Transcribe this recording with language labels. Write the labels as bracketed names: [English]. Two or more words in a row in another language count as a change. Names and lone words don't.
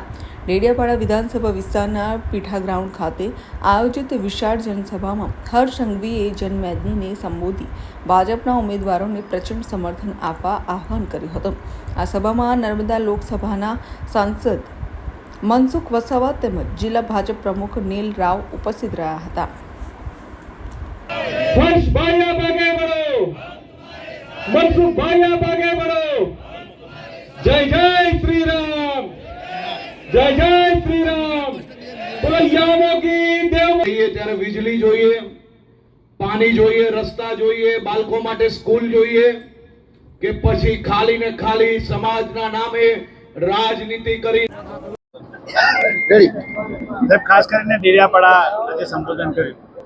[Gujarati] ડેડિયાપાડા વિધાનસભા વિસ્તારના પીઠા ગ્રાઉન્ડ ખાતે આયોજિત વિશાળ જનસભામાં હર્ષ સંઘવીએ જનમેદનીને સંબોધી ભાજપના ઉમેદવારોને પ્રચંડ સમર્થન આપવા આહ્વાન કર્યું હતું. આ સભામાં નર્મદા લોકસભાના સાંસદ મનસુખ વસાવા તેમજ જિલ્લા ભાજપ પ્રમુખ નીલ રાવ ઉપસ્થિત રહ્યા હતા. [Hindi] मनसुखभाई आप आगे बढ़ो। जय जय श्री राम, जय जय श्री राम। बोलो यामों की देव। [Gujarati] ત્યારે વીજળી જોઈએ, પાણી જોઈએ, રસ્તા જોઈએ, બાળકો માટે સ્કૂલ જોઈએ કે પછી ખાલી ને ખાલી સમાજના નામે રાજનીતિ કરી. ખાસ કરીને ડેડિયાપાડા આજે સંબોધન કર્યું.